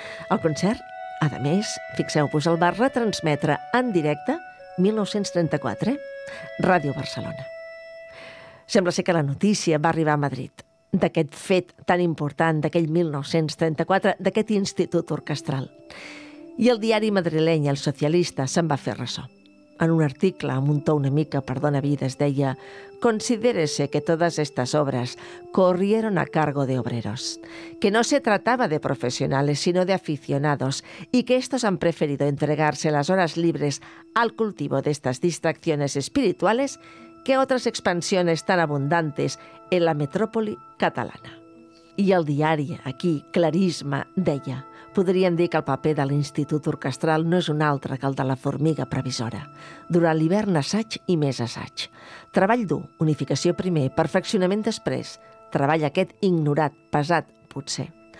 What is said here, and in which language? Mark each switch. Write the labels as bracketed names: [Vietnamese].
[Catalan] El concert, a més, fixeu-vos, el va retransmetre en directe, 1934, Ràdio Barcelona. Sembla ser que la notícia va arribar a Madrid d'aquest fet tan important d'aquell 1934, d'aquest institut orquestral. I el diari madrileny El Socialista se'n va fer ressò. En un article, amb un to una mica per dona vida, es deia: [Spanish] «Considérese que todas estas obras corrieron a cargo de obreros, que no se trataba de profesionales, sino de aficionados, y que estos han preferido entregarse las horas libres al cultivo de estas distracciones espirituales que otras expansiones tan abundantes en la metrópoli catalana». [Catalan] I el diari, aquí, Clarisme, deia: «Podríem dir que el paper de l'Institut Orquestral no és un altre que el de la formiga previsora. Durant l'hivern, assaig i més assaig. Treball dur, unificació primer, perfeccionament després. Treball aquest ignorat, pesat, potser.